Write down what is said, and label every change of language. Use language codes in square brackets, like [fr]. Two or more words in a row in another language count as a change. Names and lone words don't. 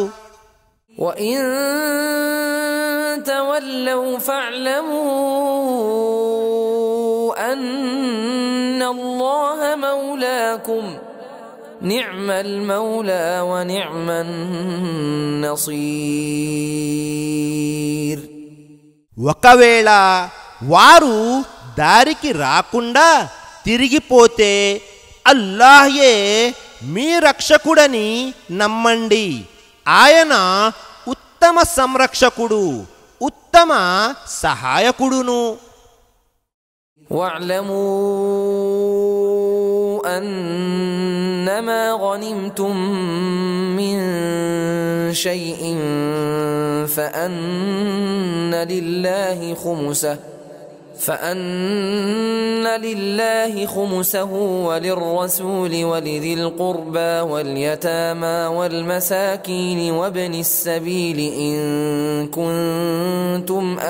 [ar] وَإِن تَوَلَّوْا فَاعْلَمُوا أَنَّ اللَّهَ مَوْلَاكُمْ نِعْمَ الْمَوْلَى وَنِعْمَ النَّصِيرُ. [te] ఒకవేళ వారు దారికి రాకుండా తిరిగిపోతే అల్లాహ్యే మీ రక్షకుడని నమ్మండి. ఆయన ఉత్తమ సంరక్షకుడు, ఉత్తమ సహాయకుడును. [ar] واعلموا أنما غنمتم من شيء فأن لله خمسه وللرسول ولذي القربى واليتامى والمساكين وابن السبيل إن كنتم